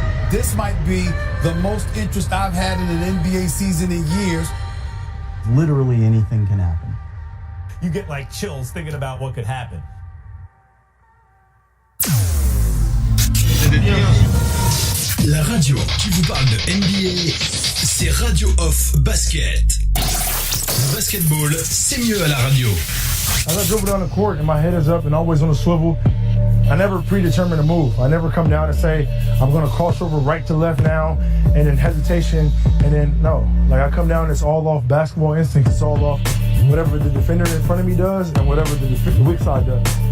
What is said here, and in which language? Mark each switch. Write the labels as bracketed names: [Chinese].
[English] This might be the most interest I've had in an NBA season in years. Literally anything can happen. You get like chills thinking about what could happen. [French] La radio qui vous parle de NBA, c'est Radio Off Basket. Le basketball, c'est mieux à la radio. [English] As I dribble down the court and my head is up and always on a swivel, I never predetermine a move. I never come down and say, I'm going to cross over right to left now, and then hesitation, and then no. Like I come down, it's all off basketball instinct. It's all off whatever the defender in front of me does and whatever the weak side does.